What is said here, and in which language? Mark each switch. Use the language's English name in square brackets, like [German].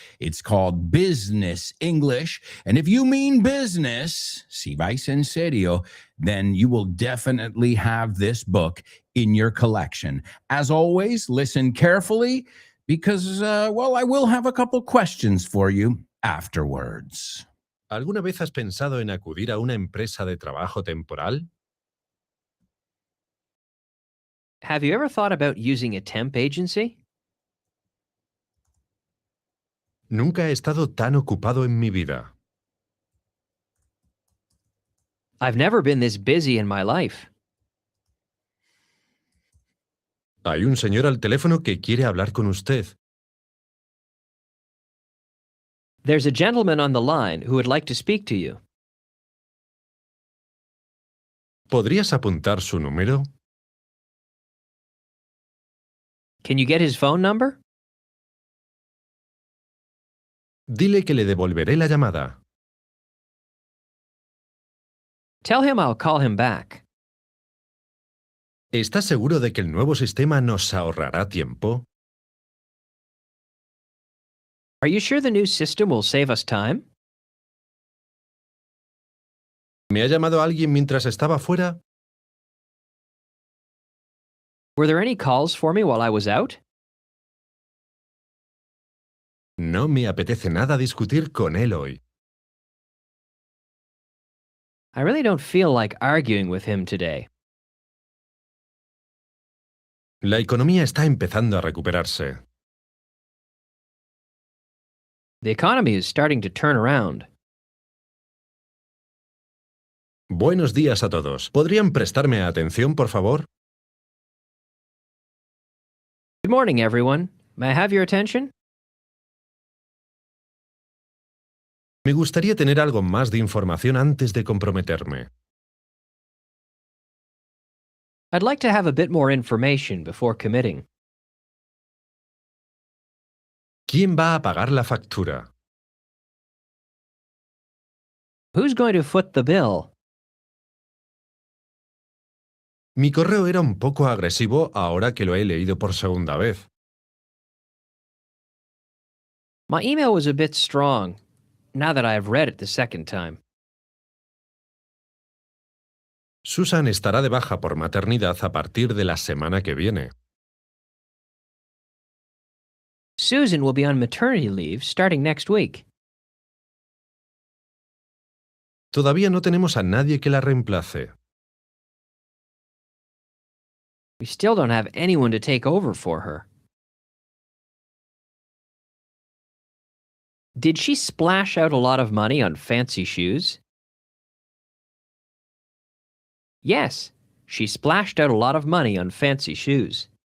[English] It's called Business English. And if you mean business, [Spanish] si vais en serio, [English] then you will definitely have this book in your collection. As always, listen carefully because, well, I will have a couple questions for you afterwards. [Spanish] ¿Alguna vez has pensado en acudir a una empresa de trabajo temporal? [English] Have you ever thought about using a temp agency? [Spanish] Nunca he estado tan ocupado en mi vida. [English] I've never been this busy in my life. [Spanish] Hay un señor al teléfono que quiere hablar con usted. [English] There's a gentleman on the line who would like to speak to you. [Spanish] ¿Podrías apuntar su número? [English] Can you get his phone number? [Spanish] Dile que le devolveré la llamada. [English] Tell him I'll call him back. [Spanish] ¿Estás seguro de que el nuevo sistema nos ahorrará tiempo? [English] Are you sure the new system will save us time? [Spanish] ¿Me ha llamado alguien mientras estaba fuera? [English] Were there any calls for me while I was out? [Spanish] No me apetece nada discutir con él hoy. [English] I really don't feel like arguing with him today. [Spanish] La economía está empezando a recuperarse. [English] The economy is starting to turn around. [Spanish] Buenos días a todos. ¿Podrían prestarme atención, por favor? [English] Good morning, everyone. May I have your attention? [Spanish] Me gustaría tener algo más de información antes de comprometerme. [English] I'd like to have a bit more information before committing. [Spanish] ¿Quién va a pagar la factura? [English] Who's going to foot the bill? [Spanish] Mi correo era un poco agresivo ahora que lo he leído por segunda vez. [English] My email was a bit strong, now that I have read it the second time. [Spanish] Susan estará de baja por maternidad a partir de la semana que viene. [English] Susan will be on maternity leave starting next week. [Spanish] Todavía no tenemos a nadie que la reemplace. [English] We still don't have anyone to take over for her. Did she splash out a lot of money on fancy shoes? Yes, she splashed out a lot of money on fancy shoes.